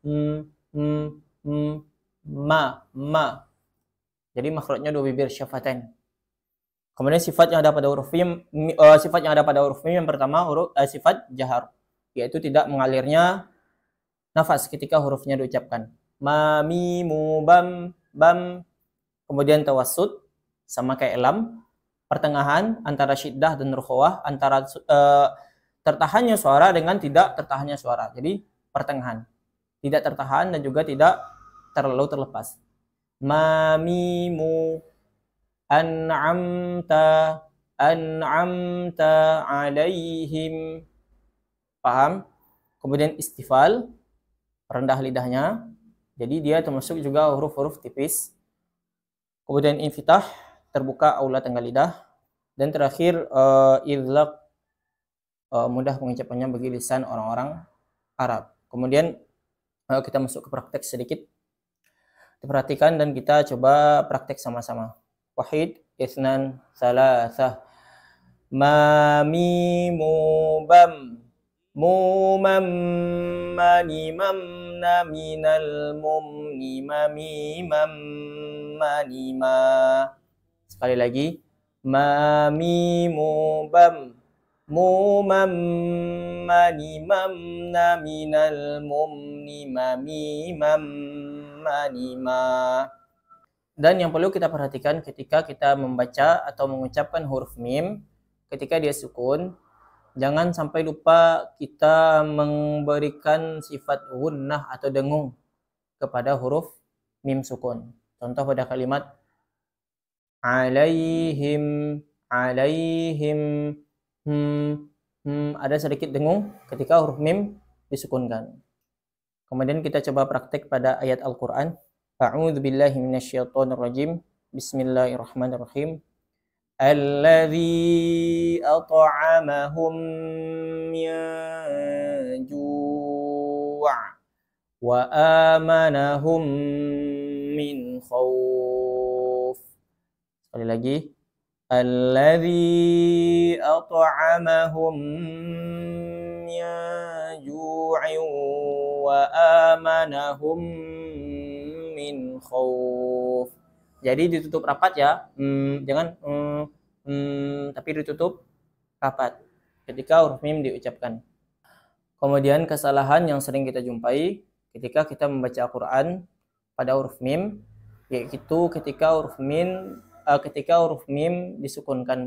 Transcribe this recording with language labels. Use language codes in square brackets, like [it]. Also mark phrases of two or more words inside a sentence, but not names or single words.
[id] Ma. Jadi makhrajnya dua bibir syafatain. Kemudian sifat yang ada pada huruf mim, yang pertama sifat jahar, yaitu tidak mengalirnya nafas ketika hurufnya diucapkan. Ma, mi, mu, bam. Kemudian tawassut sama kayak lam, pertengahan antara syiddah dan rukhawah, antara tertahannya suara dengan tidak tertahannya suara. Jadi pertengahan, tidak tertahan dan juga tidak terlalu terlepas. [ar] ما مي مو أنعمت عليهم. [id] Paham? Kemudian istifal, rendah lidahnya. Jadi dia termasuk juga huruf-huruf tipis. Kemudian infitah, terbuka aula tengah lidah. Dan terakhir idlaq, mudah pengucapannya bagi lisan orang-orang Arab. Kemudian kita masuk ke praktek sedikit. Diperhatikan dan kita coba praktek sama-sama. [ar] واحد اثنان ثلاثة. Ma, mi, mu, bam. Mu, mam, mani, mam, na, minal, mum, ni, mami, mam, mani, ma. [id] Sekali lagi. Ma, mi, mu, bam. Mu, mam, mani, mam, na, minal, mum, ni, mami, mam, mani, ma. Dan yang perlu kita perhatikan ketika kita membaca atau mengucapkan huruf mim, ketika dia sukun, jangan sampai lupa kita memberikan sifat gunnah atau dengung kepada huruf mim sukun. Contoh pada kalimat alaihim, ada sedikit dengung ketika huruf mim disukunkan. Kemudian kita coba praktek pada ayat Al-Quran. [ar] أعوذ بالله من الشيطان الرجيم بسم الله الرحمن الرحيم. الذي أطعمهم من جوع وآمنهم من خوف. [id] Sekali lagi. [ar] الذي أطعمهم من جوع وآمنهم من خوف. [id] Jadi ditutup rapat ya, jangan tapi ditutup rapat ketika huruf mim diucapkan. Kemudian kesalahan yang sering kita jumpai ketika kita membaca Al-Quran pada huruf mim, yaitu ketika huruf mim disukunkan.